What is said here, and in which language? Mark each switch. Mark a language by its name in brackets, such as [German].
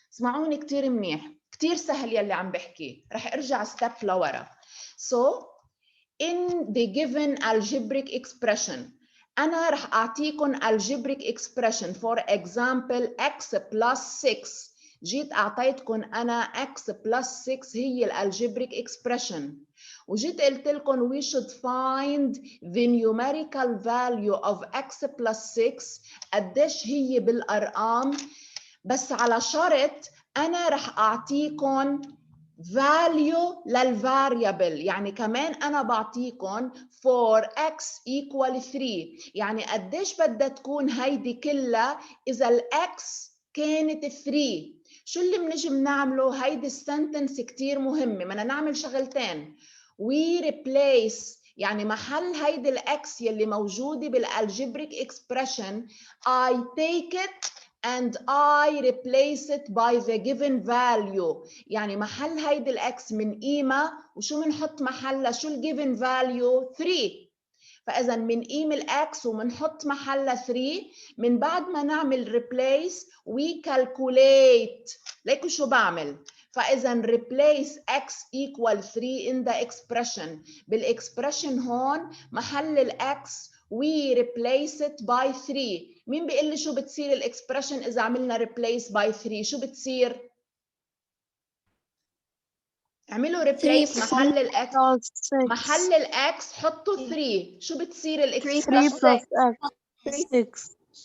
[Arabic] اسمعوني كتير منيح، كتير سهل يلي عم بحكي، رح ارجع ستيب لورا. [English] So in the given algebraic expression, [Arabic] أنا رح أعطيكم [English] algebraic expression. For example, x plus 6. [Arabic] جيت أعطيتكم أنا [English] x plus 6 هي algebraic expression. [Arabic] وجيت قلت لكم [English] we should find the numerical value of x plus 6. [Arabic] قديش هي بالأرقام؟ بس على شرط أنا رح أعطيكم value للفاريبل، يعني كمان أنا بعطيكم [English] for x equal 3، [Arabic] يعني قديش بدها تكون هيدي كلها إذا الx كانت 3. شو اللي بنجي بنعمله؟ هيدي السنتنس كتير مهمة، بدنا نعمل شغلتين. we replace، يعني محل هيدي الاكس يلي موجودة بالالجبريك expression [English] I take it and I replace it by the given value، [Arabic] يعني محل هيدي الاكس من قيمة وشو بنحط محلها؟ شو الجيفن فاليو؟ 3. فاذا بنقيم الاكس وبنحط محلها 3. من بعد ما نعمل replace [English] we calculate. [Arabic] ليكوا شو بعمل؟ فاذا [English] replace x equal 3 in the expression. [Arabic] بالاكسبريشن هون محل الاكس [English] we replace it by 3. [Arabic] مين بيقول لي شو بتصير الاكسبريشن اذا عملنا replace by 3؟ شو بتصير؟ اعملوا replace محل الاكس، محل الاكس حطوا 3. شو بتصير 3 الاكسبريشن؟ [English] plus x 6.